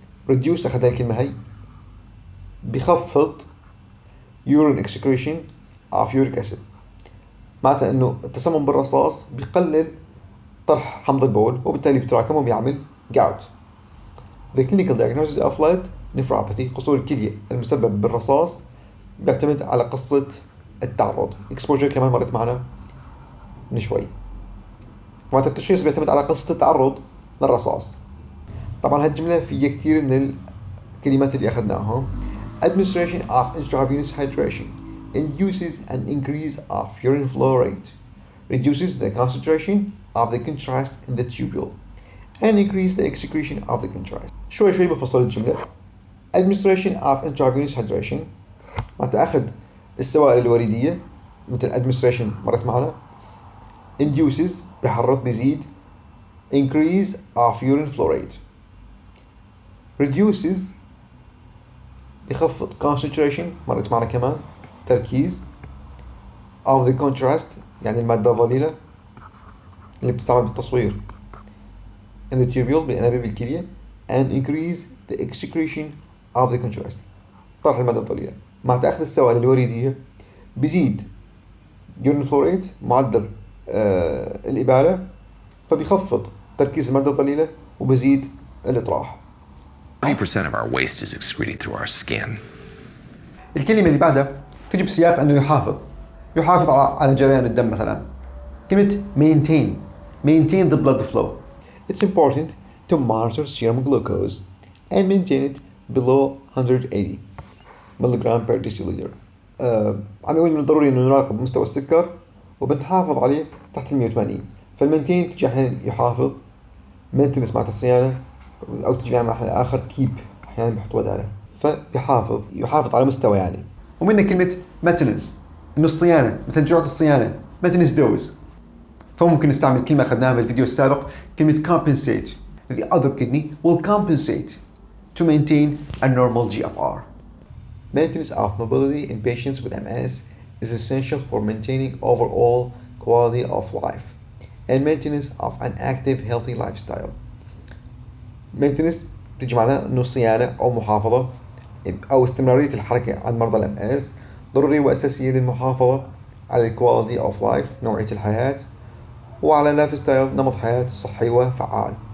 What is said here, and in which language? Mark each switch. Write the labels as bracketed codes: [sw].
[en] reduce [ar] أخذ الكلمة هي بخفض [en] urine excretion of uric acid. [ar] معناتها إنه التسمم بالرصاص بيقلل طرح حمض البول وبالتالي بيتراكم وبيعمل gout. [en] The clinical diagnosis of lead nephropathy [ar] قصور الكلية المسبب بالرصاص بيعتمد على قصة التعرض. exposure كمان مرت معنا من شوي. معناتها التشخيص بيعتمد على قصة التعرض للرصاص. طبعا هالجملة فيها كثير من الكلمات اللي أخذناهم. [en] Administration of intravenous hydration induces an increase of urine flow rate, reduces the concentration of the contrast in the tubule, and increase the excretion of the contrast. [ar] شوي بفصل الجملة. [en] Administration of intravenous hydration [ar] معناتها أخذ السوائل الوريدية مثل administration مرت معنا. induces بحرط بيزيد. [en] increase of urine flow rate. [ar] reduces بخفض. concentration مرت معنا كمان تركيز. [en] of the contrast [ar] يعني المادة الضليلة اللي بتستعمل بالتصوير [en] in the tubule [ar] بأنابيب الكلية. [en] and increase the excretion of the contrast [ar] طرح المادة الضليلة. مع تأخذ السوائل الوريدية بيزيد [en] urine flow rate [ar] معدل الإبالة فبيخفض تركيز المادة الضليلة وبزيد الإطراح. [en] 90% of our waste is excreted through our skin. [ar] الكلمة اللي بعدها تجي بسياق أنه يحافظ على جريان الدم. [en] مثلا كلمة maintain the blood flow. It's important to monitor serum glucose and maintain it below 180 milligram per deciliter. [ar] عم يقول من الضروري إنه نراقب مستوى السكر وبنحافظ عليه تحت 180. فالمينتين تجي أحيانا يحافظ. maintenance معناتها الصيانة أو تجي مع محل آخر keep أحيانا بيحط بداله. يحافظ على مستوى يعني. ومنها كلمة maintenance إنه الصيانة مثل جرعة الصيانة maintenance dose. فممكن نستعمل كلمة أخذناها بالفيديو السابق كلمة compensate. [en] The other kidney will compensate to maintain a normal GFR. Maintenance of mobility in patients with MS is essential for maintaining overall quality of life and maintenance of an active healthy lifestyle. [ar] Maintenance تجي معناها إنه صيانة أو محافظة أو استمرارية الحركة عند مرضى MS ضرورية وأساسية للمحافظة على [en] quality of life [ar] نوعية الحياة وعلى لايف ستايل نمط حياة صحي وفعال.